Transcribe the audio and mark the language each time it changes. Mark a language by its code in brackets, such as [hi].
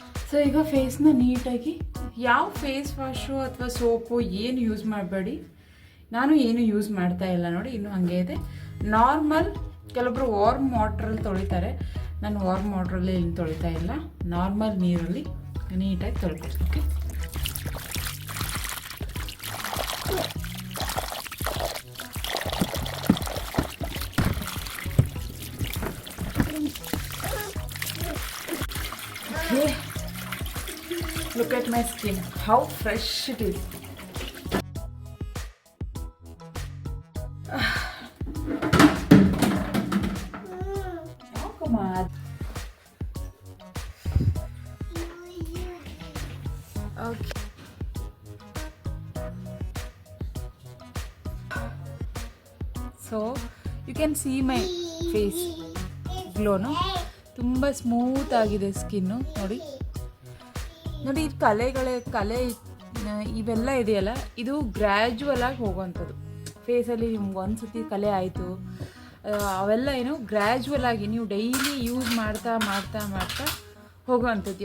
[kn] So ಈಗ ಫೇಸ್ನ ನೀಟಾಗಿ, ಯಾವ ಫೇಸ್ ವಾಶು ಅಥವಾ ಸೋಪು ಏನು ಯೂಸ್ ಮಾಡಬೇಡಿ. ನಾನು ಏನು ಯೂಸ್ ಮಾಡ್ತಾ ಇಲ್ಲ ನೋಡಿ, ಇನ್ನೂ ಹಾಗೆ ಇದೆ. ನಾರ್ಮಲ್, ಕೆಲವೊಬ್ರು ವಾರ್ಮ್ ವಾಟ್ರಲ್ಲಿ ತೊಳಿತಾರೆ. ನಾನು ವಾರ್ಮ್ ವಾಟ್ರಲ್ಲಿ ಏನು ತೊಳಿತಾ ಇಲ್ಲ. ನಾರ್ಮಲ್ ನೀರಲ್ಲಿ ನೀಟಾಗಿ ತೊಳ್ಕೊಳ್ತೀನಿ. [en] Okay, look at my skin, how fresh it is. Oh, come on. Okay. So you can see my face glow, no? [kn] ತುಂಬ ಸ್ಮೂತ್ ಆಗಿದೆ ಸ್ಕಿನ್ನು. ನೋಡಿ ನೋಡಿ, ಕಲೆ ಇವೆಲ್ಲ ಇದೆಯಲ್ಲ, ಇದು ಗ್ರ್ಯಾಜುವಲ್ ಆಗಿ ಹೋಗುವಂಥದ್ದು. ಫೇಸಲ್ಲಿ ನಿಮ್ಗೆ ಒಂದ್ಸತಿ ಕಲೆ ಆಯಿತು, ಅವೆಲ್ಲ ಏನು ಗ್ರ್ಯಾಜುವಲ್ ಆಗಿ ನೀವು ಡೈಲಿ ಯೂಸ್ ಮಾಡ್ತಾ ಮಾಡ್ತಾ ಮಾಡ್ತಾ ಹೋಗುವಂಥದ್ದು.